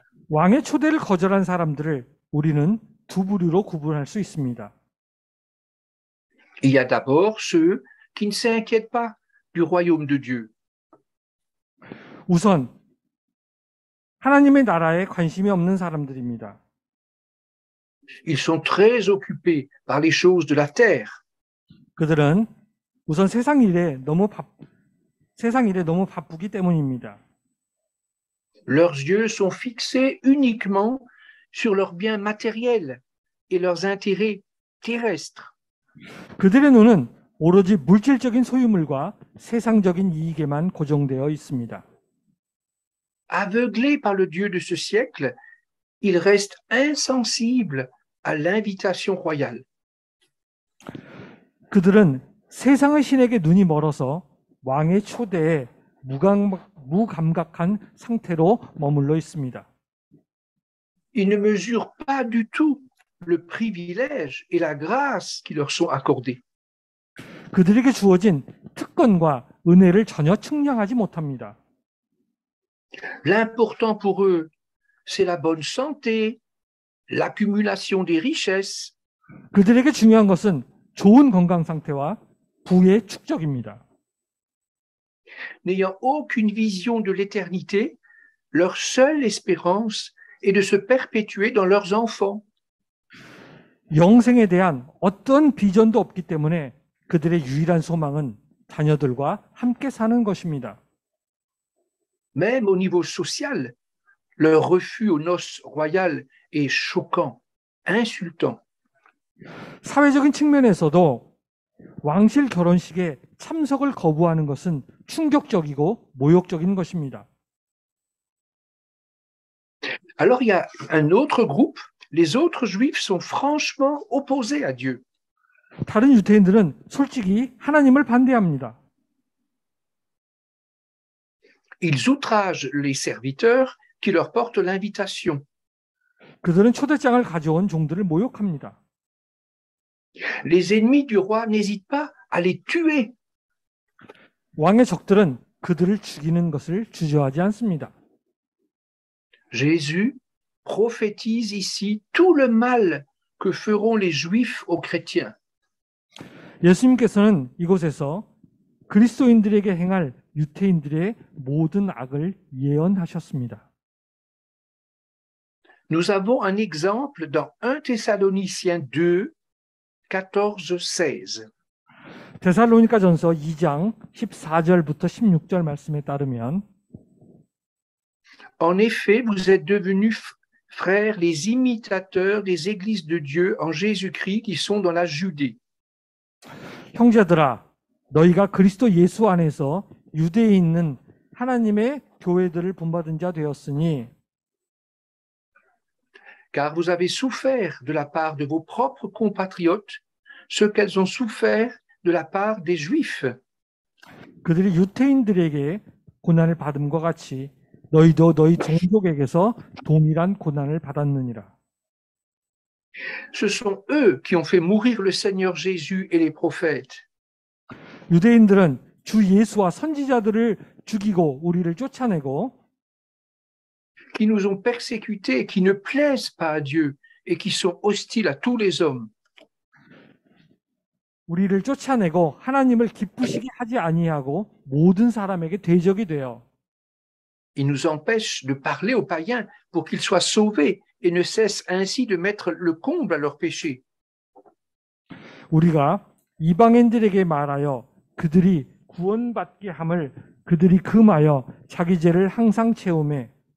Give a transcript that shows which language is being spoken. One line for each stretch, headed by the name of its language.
Korean: 왕의 초대를 거절한 사람들을 우리는 두 부류로 구분할 수 있습니다.
French: Il y a d'abord ceux qui ne s'inquiètent pas du royaume de Dieu.
Korean: 우선 하나님의 나라에 관심이 없는 사람들입니다.
French: Ils sont très occupés par les choses de la terre.
Korean: 그들은 우선 세상 일에 너무 바쁘기 때문입니다.
French: Leurs yeux sont fixés uniquement sur leurs biens matériels et leurs intérêts terrestres.
Korean: 그들의 눈은 오로지 물질적인 소유물과 세상적인 이익에만 고정되어 있습니다.
French: Aveuglés par le Dieu de ce siècle, ils restent insensibles à l'invitation royale.
Korean: 그들은 세상의 신에게 눈이 멀어서 왕의 초대에 무감각한 상태로 머물러 있습니다.
French: Ils ne mesurent pas du tout le privilège et la grâce qui leur sont accordés.
Korean: 그들에게 주어진 특권과 은혜를 전혀 측량하지 못합니다.
French: L'important pour eux, c'est la bonne santé, l'accumulation des richesses,
Korean: 그들에게 중요한 것은 좋은 건강 상태와 부의 축적입니다.
French: n'ayant aucune vision de l'éternité, leur seule espérance est de se perpétuer dans leurs enfants.
Korean: 영생에 대한 어떤 비전도 없기 때문에 그들의 유일한 소망은 자녀들과 함께 사는 것입니다.
French: Même au niveau social, leur refus aux noces royales est choquant, insultant.
Korean: 사회적인 측면에서도 왕실 결혼식에 참석을 거부하는 것은 충격적이고 모욕적인 것입니다.
French: Alors il y a un autre groupe, les autres juifs sont franchement opposés à Dieu.
Korean: 다른 유대인들은 솔직히 하나님을 반대합니다.
French: Ils outragent les serviteurs qui leur portent l'invitation.
Korean: 그들은 초대장을 가져온 종들을 모욕합니다.
French: Les ennemis du roi n'hésitent pas à les tuer.
Korean: 왕의 적들은 그들을 죽이는 것을 주저하지 않습니다.
French: Jésus prophétise ici tout le mal que feront les Juifs aux chrétiens.
Korean: 예수님께서는 이곳에서 그리스도인들에게 행할 유태인들의 모든 악을 예언하셨습니다.
French: Nous avons un exemple dans 1 Thessaloniciens 2, 14-16.
Korean: 데살로니가전서 2장 14절부터 16절 말씀에 따르면
French: En effet, vous êtes devenus frères les imitateurs des églises de Dieu en Jésus-Christ qui sont dans la Judée.
Korean: 형제들아 너희가 그리스도 예수 안에서 유대에 있는 하나님의 교회들을 본받은 자 되었으니
French: Car vous avez souffert de la part de vos propres compatriotes ce qu'elles ont souffert de la part des Juifs.
Korean: 그들이 유태인들에게 고난을 받음과 같이 너희도 너희 종족에게서 동일한 고난을 받았느니라.
French: Ce sont eux qui ont fait mourir le Seigneur Jésus et les prophètes.
Korean: 유대인들은 주 예수와 선지자들을 죽이고 우리를 쫓아내고
French: Qui nous ont persécutés, qui ne plaisent pas à Dieu et qui sont hostiles à tous les hommes.
Korean: 우리를 쫓아내고 하나님을 기쁘시게 하지 아니하고 모든 사람에게 대적이 되어
French: Ils nous empêchent de parler aux païens pour qu'ils soient sauvés et ne cessent ainsi de mettre le comble à leurs péchés.
Korean: 우리가 이방인들에게 말하여 그들이 구원받게 함을 그들이 금하여 자기 죄를 항상 채우매